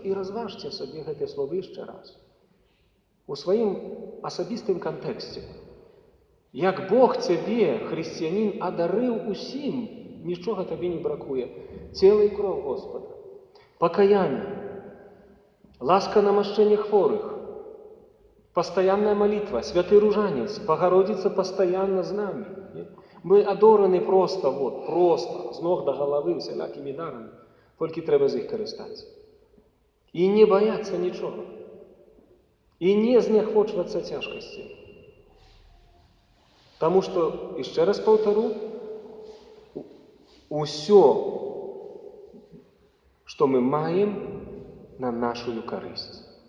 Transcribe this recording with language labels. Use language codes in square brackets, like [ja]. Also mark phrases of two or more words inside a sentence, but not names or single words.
[be] І разважце сабе гэтыя словы яшчэ раз. У сваім асабістым кантэксце. Як Бог цябе, хрысціянін, адарыў усім, нічога табе не бракуе. Цела і кроў Господа, пакаянне, ласка намашчэння хворых, [ru] постоянная молитва, святый ружанец, Богородица постоянно з нами. [be] Мы адораны просто, просто, з ног до головы, всялякімі дарамі. Толькі трэба з іх карыстацца. І не баяцца нічога. І не зняхвочвацца цяжкасці. Таму што, яшчэ раз паўтару, усё, што мы маем, на нашую карысць.